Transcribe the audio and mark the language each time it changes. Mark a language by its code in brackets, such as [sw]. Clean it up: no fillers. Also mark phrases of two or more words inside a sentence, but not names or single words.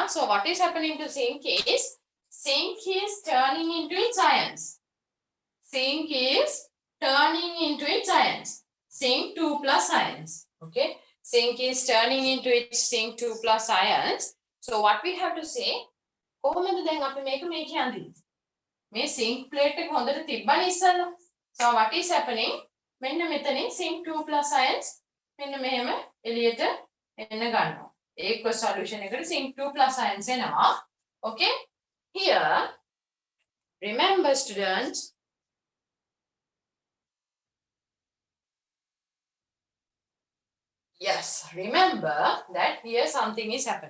[en] So what is happening to sink is turning into its ions. Sink is turning into its ions. Zinc 2 plus ions. Okay, zinc is turning into its zinc 2 plus ions. So what we have to say, [si] කොහොමද දැන් අපි මේක මේ කියන්නේ? මේ [en] zinc plate [si] එක හොඳට තිබ්බනේ ඉස්සල්ලා. [en] So what is happening? [si] මෙන්න මෙතනින් [en] zinc 2 plus ions [si] මෙන්න මෙහෙම එළියට එන්න ගන්නවා. [en] aqueous solution [si] එකට [en] zinc 2 plus ions [si] එනවා. Okay? [en] Here remember students, yes, remember that here something is happening.